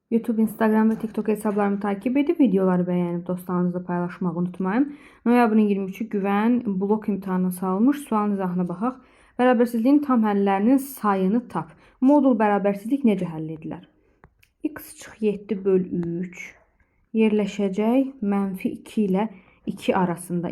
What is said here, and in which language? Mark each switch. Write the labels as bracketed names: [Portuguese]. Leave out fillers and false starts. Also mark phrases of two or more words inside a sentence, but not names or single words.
[Turkish] YouTube, Instagram ve TikTok hesablarımı takip edip videoları beğenip dostlarınızla paylaşmayı unutmayın. [Azerbaijani] Noyabrın 23'ü Güvən blok imtahanı salmış. Sual izahına baxaq. Bərabərsizliyin tam həllərinin sayını tap. Modul bərabərsizlik necə həll edilir? X çıx 7 böl 3 yerləşəcək -2 ilə 2 arasında.